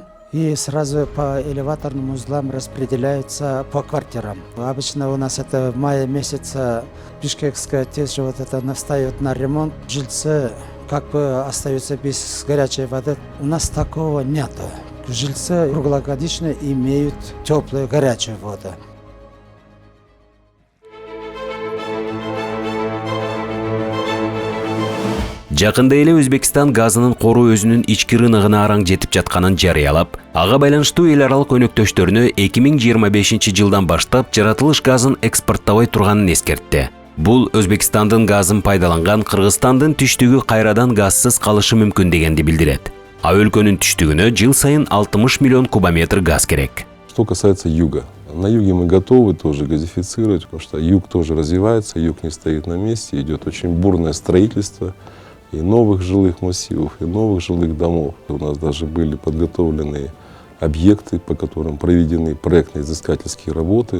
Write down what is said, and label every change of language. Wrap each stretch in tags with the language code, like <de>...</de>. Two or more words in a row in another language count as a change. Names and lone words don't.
<ru>И сразу по элеваторным узлам распределяются по квартирам. Обычно у нас это в мае месяце Бишкекская ТЭС вот это настает на ремонт. Жильцы как бы остаются без горячей воды. У нас такого нету. Жильцы круглогодично имеют теплую горячую воду.</ru> <ky>Жакында эле Өзбекстан газынын кору өзүнүн ички рыногуна араң жетип жатканын жарыялап, ага байланыштуу эл аралык өнөктөштөрүнө 2025 жылдан баштап жаратылыш газын экспорттабай турганын эскертти. Бул Өзбекстандын газын пайдаланган Кыргызстандын түштүгү кайрадан газсыз калышы мүмкүн дегенди билдирет. А өлкөнүн түштүгүнө жыл сайын 60 миллион кубометр газ керек.</ky> <ru>Что касается юга. На юге мы готовы тоже газифицировать, потому что юг тоже развивается, юг не стоит на месте, идет очень бурное строительство и новых жилых массивов, и новых жилых домов. У нас даже были подготовлены объекты, по которым проведены проектно-изыскательские работы.</ru>